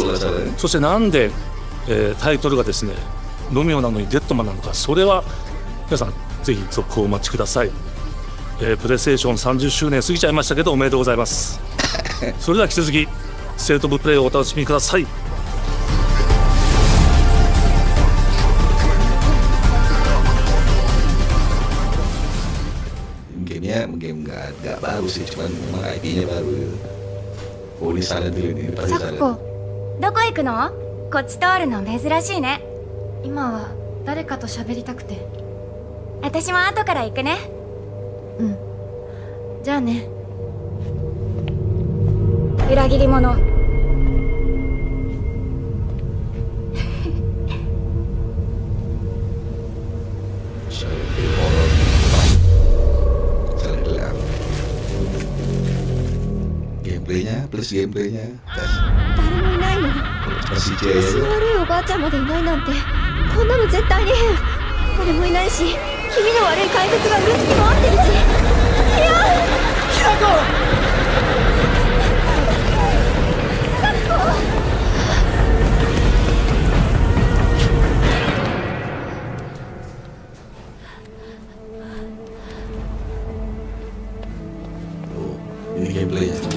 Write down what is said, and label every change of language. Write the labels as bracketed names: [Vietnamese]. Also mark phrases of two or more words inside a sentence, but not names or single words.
[Japanese] そしてなんで、タイトルがですねロミオなのにデッドマンなのか、それは皆さんぜひ続報をお待ちください。プレイステーション30周年過ぎちゃいましたけどおめでとうございます。それでは引き続きステートオブプレイをお楽しみください。 [Indonesian] game nggak baru sih, cuman memang IP-nya baru. Oh, di sana dulu nih, di sana. [Japanese] どこ行くの？こっち通るの珍しいね。今は誰かと喋りたくて。私も後から行くね。うん。じゃあね。裏切り者。 [Indonesian] Gameplaynya plus gameplaynya. [Japanese] 誰もいないの。 [Indonesian] Masih [Japanese] 私の悪いおばあちゃんまでいないなんて、こんなの絶対に変。これもいないし、 気味の悪い怪物がうろつき回ってるし。いやひなこ [Indonesian] Ini gameplaynya.